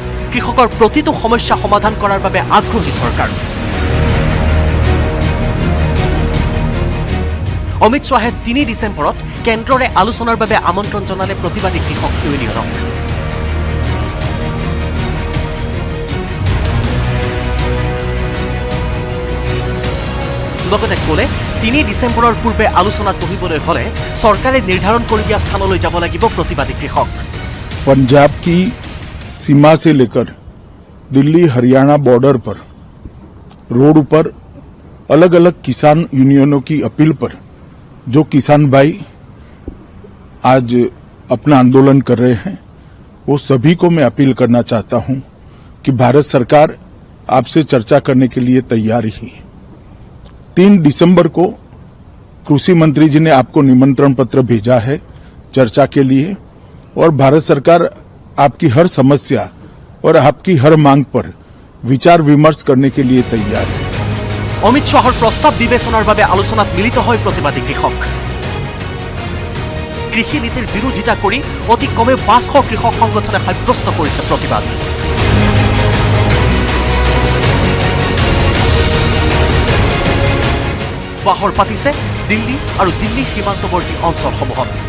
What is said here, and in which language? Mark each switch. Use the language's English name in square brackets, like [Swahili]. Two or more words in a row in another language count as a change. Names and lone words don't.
[Assamese] কৃষকৰ প্ৰতিটো সমস্যা সমাধান কৰাৰ বাবে আগ্ৰহী চৰকাৰ। অমিত শ্বাহে 3 ডিচেম্বৰত কেন্দ্ৰৰে আলোচনাৰ বাবে আমন্ত্ৰণ জনালে প্ৰতিবাদী কৃষক ইউনিয়নক। লগতে ক'লে 3 ডিচেম্বৰৰ পূৰ্বে আলোচনাত বহিবলৈ হ'লে চৰকাৰে নিৰ্ধাৰণ কৰি দিয়া স্থানলৈ যাব লাগিব প্ৰতিবাদী কৃষক। [Hindi] पंजाब की सीमा से लेकर दिल्ली हरियाणा बॉर्डर पर रोड पर अलग अलग किसान यूनियनों की अपील पर जो किसान भाई आज अपना आंदोलन कर रहे हैं, वो सभी को मैं अपील करना चाहता हूं कि भारत सरकार आपसे चर्चा करने के लिए तैयार ही है। 3 दिसंबर को कृषि मंत्री जी ने आपको निमंत्रण पत्र भेजा है चर्चा के लिए, और भारत सरकार आपकी हर समस्या और आपकी हर मांग पर विचार विमर्श करने के लिए तैयार है। [Assamese] অমিত শ্বাহৰ প্ৰস্তাৱ বিবেচনাৰ বাবে আলোচনাত মিলিত হয় প্ৰতিবাদী কৃষক। কৃষি নীতিৰ বিৰোধিতা কৰি অতি কমেও 500 কৃষক সংগঠনে সাব্যস্ত কৰিছে প্ৰতিবাদ। বাহৰ পাতিছে দিল্লী আৰু দিল্লীৰ সীমান্তৱৰ্তী অঞ্চলসমূহত।